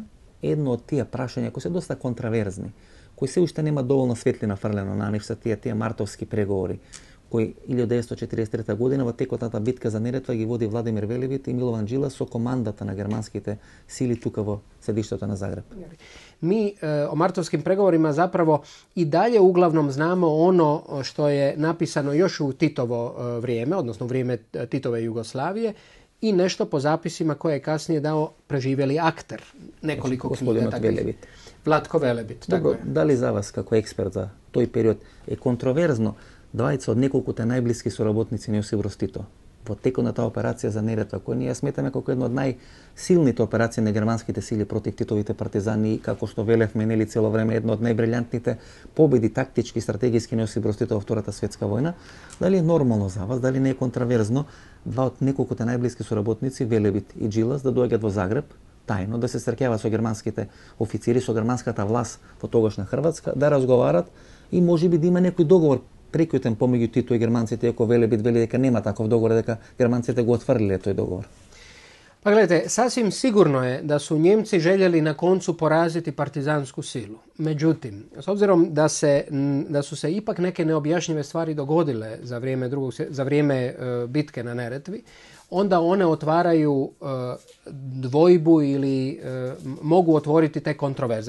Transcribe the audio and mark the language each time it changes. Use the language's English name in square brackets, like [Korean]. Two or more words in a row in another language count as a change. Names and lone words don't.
[Macedonian] Едно од тие прашања кои се доста контраверзни, кои се уште нема доволно светлина фрлено на нив, се тие мартовски преговори, кои 1943 година во текот на битка за Неретва ги води Владимир Велебит и Милован Джилас со командата на германските сили тука во седиштето на Загреб. [Croatian] Mi o martovskim pregovorima zapravo i dalje uglavnom znamo ono što je napisano još u Titovo vrijeme, odnosno u vrijeme Titove Jugoslavije, i nešto po zapisima koje je kasnije dao preživjeli akter nekoliko knjiga takvih. Vlatko Velebit. [Macedonian] Добро, дали за вас како експерт за тој период е контроверзно двајца од неколкуте најблиски соработници на Јосип Броз Тито во текот на таа операција за Неретва, која ние сметаме како една од најсилните операции на германските сили против Титовите партизани и како што велевме нели цело време една од најбрилјантните победи тактички и стратегиски на Јосип Броз Тито во Втората светска војна. Дали е нормално за вас, дали не е контраверзно два од неколкуте најблиски соработници Велебит и Джилас да доаѓаат во Загреб тајно да се среќаваат со германските официри, со германската власт во тогашна Хрватска, да разговарат и можеби да има некој договор прекутен помеѓу Тито и германците, иако Велебит вели дека нема таков договор, дека германците го отврлиле тој договор. [Croatian] Pa gledajte, sasvim sigurno je da su Njemci željeli na koncu poraziti partizansku silu. Međutim, s obzirom da su se ipak neke neobjašnjive stvari dogodile za vrijeme bitke na Neretvi, onda one otvaraju dvojbu ili mogu otvoriti te kontroverze.